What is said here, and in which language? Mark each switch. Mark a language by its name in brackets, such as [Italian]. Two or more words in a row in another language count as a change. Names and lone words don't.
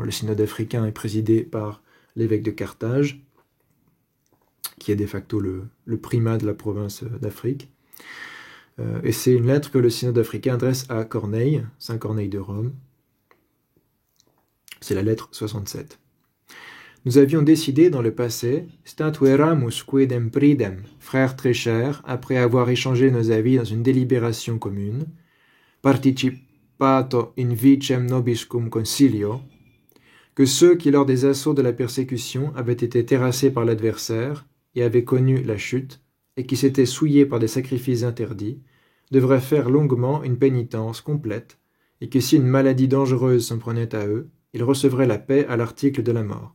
[French] Le synode africain est présidé par l'évêque de Carthage, qui est de facto le primat de la province d'Afrique. Et c'est une lettre que le synode africain adresse à Corneille, Saint Corneille de Rome. C'est la lettre 67. Nous avions décidé dans le passé, [Latin] statueramus quidem pridem, [French] frères très chers, après avoir échangé nos avis dans une délibération commune, [Latin] pato in vicem nobiscum consilio, [French] que ceux qui, lors des assauts de la persécution, avaient été terrassés par l'adversaire et avaient connu la chute, et qui s'étaient souillés par des sacrifices interdits, devraient faire longuement une pénitence complète, et que si une maladie dangereuse s'en prenait à eux, ils recevraient la paix à l'article de la mort.